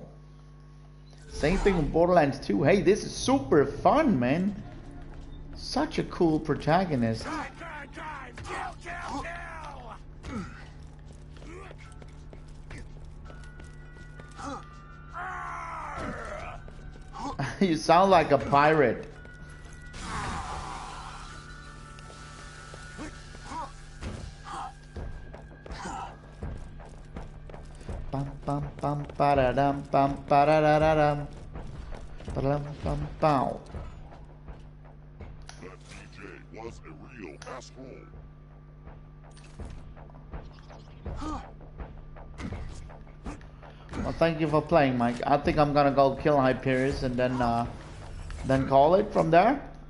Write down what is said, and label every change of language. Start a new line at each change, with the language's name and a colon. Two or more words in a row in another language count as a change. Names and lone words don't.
English: Same thing with Borderlands 2. Hey, this is super fun, man. Such a cool protagonist. Drive, drive, drive! Kill, kill, kill! You sound like a pirate. Bum bum bum ba-da-dum bum ba-da-da-da-dum. Ba-dum bum bow. That DJ was a real asshole. Well, thank you for playing, Mike. I think I'm gonna go kill Hyperius and then call it from there.